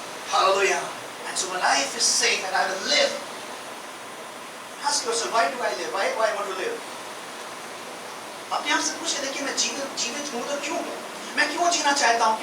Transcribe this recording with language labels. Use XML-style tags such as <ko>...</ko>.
<en>Hallelujah. And so my life is saved and I will live. Ask yourself, why do I live? Why do I want to live?</en> <hi>अपने आप से पूछे, देखिए मैं जीवित हूँ तो क्यों? मैं क्यों जीना चाहता हूँ?</hi>